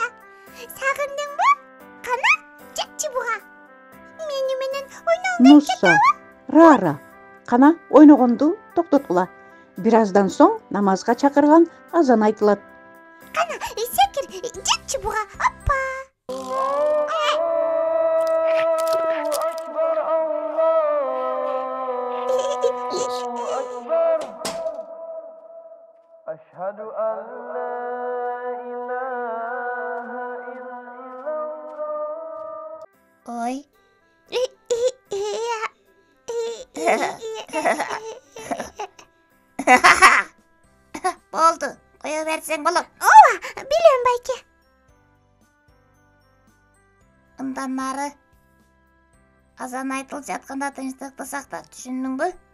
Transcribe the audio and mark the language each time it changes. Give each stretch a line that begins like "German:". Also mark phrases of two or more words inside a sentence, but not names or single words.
Kyrgyz: Сагындыңбы? Кана, жетчи буга. Мени менен ойногонду Нуса, Рара, кана ойногонду токтоткула. Бир аздан соң намазга чакырган азан айтылат. Кана, секир, жетчи буга. Оппа.
Arabic: أشهد أن لا إله إلا الله.
Kyrgyz: Ой. Болду, коя берсең болот. Ооба, билем байке. Ындан нары азан айтылып жатканда тынчтыкты сакта, түшүндүңбү?